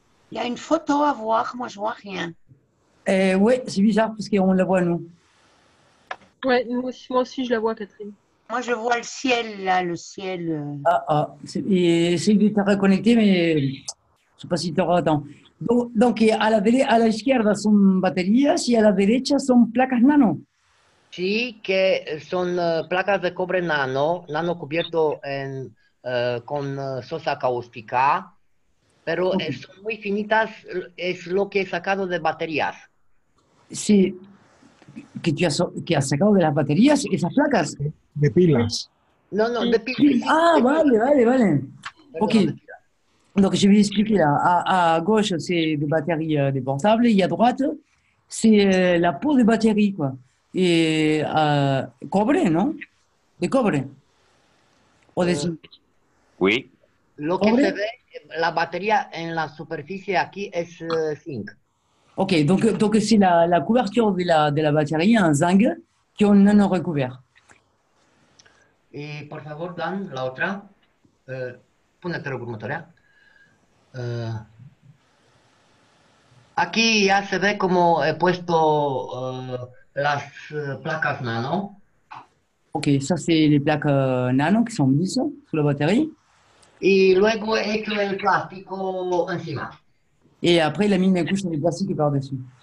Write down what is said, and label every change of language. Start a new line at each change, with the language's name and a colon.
French: Il y a une photo à voir, moi je vois rien. Ouais, c'est bizarre parce qu'on la voit nous. Ouais, moi aussi je la vois, Catherine. Moi, je vois le ciel, là, le ciel. Essaye de te reconnecter, mais je ne sais pas si tu auras temps. Donc,
Spanish: a la izquierda son baterías y a la derecha son placas nano. Sí, que son placas de cobre nano, nano cubierto con sosa cáustica, pero son muy finitas, es lo que he sacado de baterías. Sí, que has sacado de las baterías esas placas. De pilas. No, no, de pilas. Ah, vale. Ok. Perdón,
French: Donc, je vais expliquer là. À gauche, c'est des batteries déportables. Et à droite, c'est la peau des batteries, quoi. Et
Spanish: cobre,
French: non?
Spanish: De cobre. O de zinc.
French: Oui.
Spanish: Lo que se ve, la batería en la superficie aquí es zinc.
French: Ok, donc c'est la couverture de la batterie, un zinc, qu'on nano recouvert.
Spanish: Y por favor, Dan, la otra. Pónete
Romanian: următoarea.
Spanish: Aquí ya se ve como he puesto las placas nano.
French: Ok, ça c'est les plaques nano qui sont mises sous la batterie.
Spanish: Y luego he hecho el plástico encima.
French: Et après, il a mis une couche de plastique par-dessus.